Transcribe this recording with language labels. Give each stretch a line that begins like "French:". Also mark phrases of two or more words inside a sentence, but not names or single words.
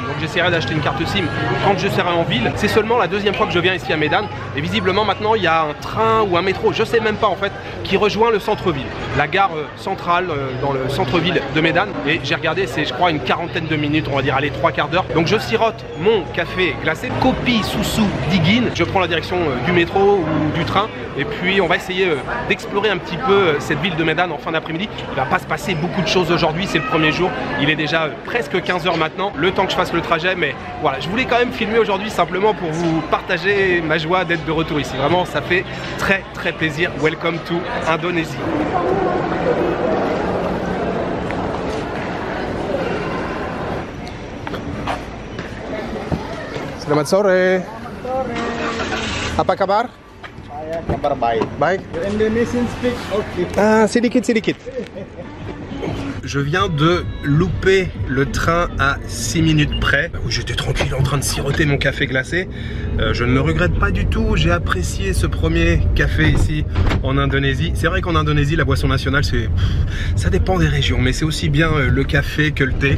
French: Donc, j'essaierai d'acheter une carte SIM quand je serai en ville. C'est seulement la 2e fois que je viens ici à Medan et visiblement maintenant il y a un train ou un métro, je sais même pas en fait, qui rejoint le centre-ville, la gare centrale dans le centre-ville de Medan. Et j'ai regardé, c'est je crois une 40aine de minutes, on va dire allez 3/4 d'heure. Donc je sirote mon café glacé,
Indonesian: kopi susu dingin.
French: Je prends la direction du métro ou du train et puis on va essayer d'explorer un petit peu cette ville de Medan en fin d'après-midi. Il va pas se passer beaucoup de choses aujourd'hui, c'est le premier jour, il est déjà presque 15 h maintenant, le temps que je fasse le trajet, mais voilà, je voulais quand même filmer aujourd'hui simplement pour vous partager ma joie d'être de retour ici. Vraiment, ça fait très plaisir.
English: Welcome to Indonésie.
Indonesian: Selamat sore. Apa kabar? Kabar baik. Baik.
English: Indonesian speak okay.
Indonesian: Ah, sedikit.
French: Je viens de louper le train à 6 minutes près, où j'étais tranquille en train de siroter mon café glacé. Je ne le regrette pas du tout, j'ai apprécié ce premier café ici en Indonésie. C'est vrai qu'en Indonésie, la boisson nationale, ça dépend des régions, mais c'est aussi bien le café que le thé.